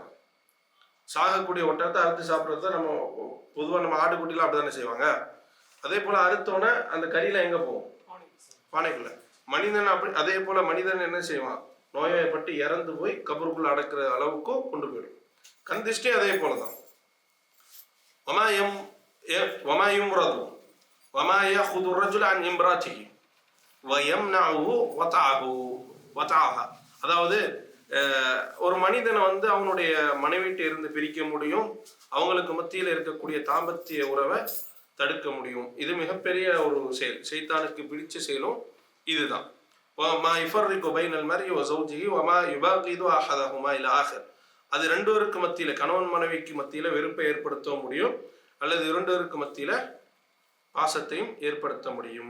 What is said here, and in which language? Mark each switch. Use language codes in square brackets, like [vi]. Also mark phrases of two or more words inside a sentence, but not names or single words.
[ta] சாகக்கூடிய ஒட்டகத்தை அறுத்து சாப்பிட்றத நம்ம பொதுவாக நம்ம ஆட்டுக்குட்டிலாம் அப்படி தானே செய்வாங்க. அதே போல அறுத்தோன்னே அந்த கறியில எங்க போகும்? பானைக்குள்ள. மனிதன் அப்படி அதே போல மனிதன் என்ன செய்வான்? நோய்வாய்ப்பட்டு இறந்து போய் கபருக்குள்ள அடக்கிற அளவுக்கும் கொண்டு போயிடும். கண் திஷ்டி அதே போலதான். [ar] وما يمرض وما يأخذ الرجل عن امرأته ويمنعه وطعها. [ta] அதாவது ஒரு மனிதனை வந்து அவனுடைய மனைவிட்ட இருந்து பிரிக்க முடியும், அவங்களுக்கு மத்தியில் இருக்கக்கூடிய தாம்பத்திய உறவை தடுக்க முடியும். இது மிகப்பெரிய ஒரு செயல், ஷைத்தானுக்கு பிடிச்ச செயலும் இதுதான். அது ரெண்டு பேருக்கு மத்தியில, கணவன் மனைவிக்கு மத்தியில வெறுப்பை ஏற்படுத்த முடியும், அல்லது இரண்டருக்கு மத்தியில பாசத்தையும் ஏற்படுத்த முடியும்.